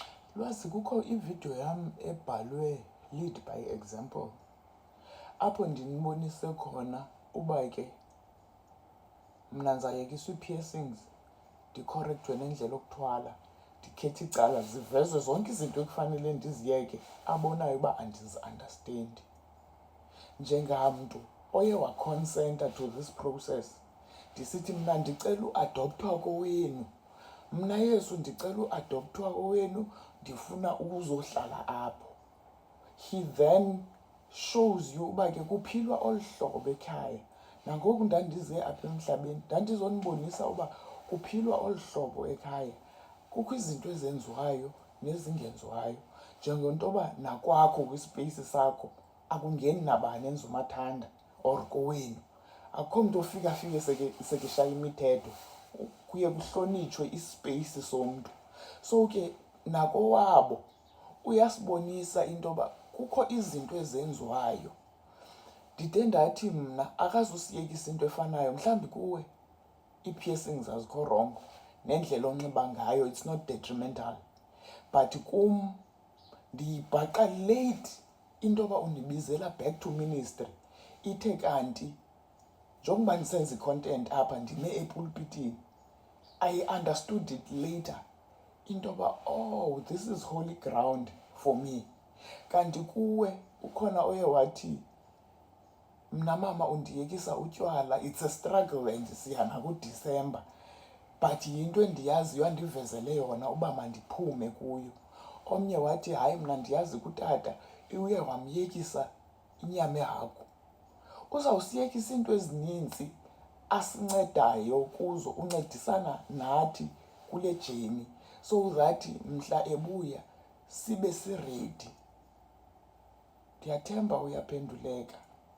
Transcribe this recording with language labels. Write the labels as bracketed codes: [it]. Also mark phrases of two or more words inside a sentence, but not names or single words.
[xh] Lwazi kukho ividiyo yam ebhalwe [en] lead by example, [xh] apho ndinibonise khona uba ke mna ndizayekisa ii-piercings, ndikhorektwe nendlela yokuthwala, ndikhethe icala, zivezwe zonke izinto ekufanele ndiziyeke, abonayo uba andizi-understandi. Njengamntu oye waconsenta [en] to this process, [xh] ndisithi mna ndicela uadopthwa kowenu, mna Yesu ndicela uadopthwa kowenu, ndifuna ukuzohlala apho. [en] He then shows you [xh] uba ke kuphilwa olu hlobo ekhaya. Nangoku ndandize apha emhlabeni ndandizonibonisa uba kuphilwa olu hlobo ekhaya. Kukho izinto ezenziwayo nezingenziwayo, njengento yoba nakwakho kwisipeyisi sakho akungeni nabani enza umathanda or kowenu. Akukho mntu ofika sekeshaya imithetho, kuye kuhlonitshwe isipeyisi somntu. So ke nakowabo uyasibonisa into yoba kukho izinto ezenziwayo. Ndide ndathi mna akazusiyekisa into efanayo. Mhlawumbi kuwe ii-piercings azikho wrong nendlela onxiba ngayo, [en] it's not detrimental, [xh] but kum ndiyibhaqa late into yoba undibizela [en] back to ministry. [xh] Ithe kanti njengokuba ndisenza i-content apha ndime epulpitini, [en] I understood it later [xh] into yoba [en] oh, this is holy ground for me. [xh] Kanti kuwe ukhona oye wathi mna mama undiyekisa utywala, [en] it's a struggle and [xh] siya nakuDisemba, but yinto endiyaziyo andivezele yona uba mandiphume kuyo. Omnye wathi hayi mna ndiyazi kutata uye wamyekisa inyama ehagu. Uzawusiyekisa iinto ezininzi asincedayo kuzo, uncedisana nathi kule journey, [en] so that [xh] mhla ebuya sibe siredi. Ndiyathemba uyaphenduleka.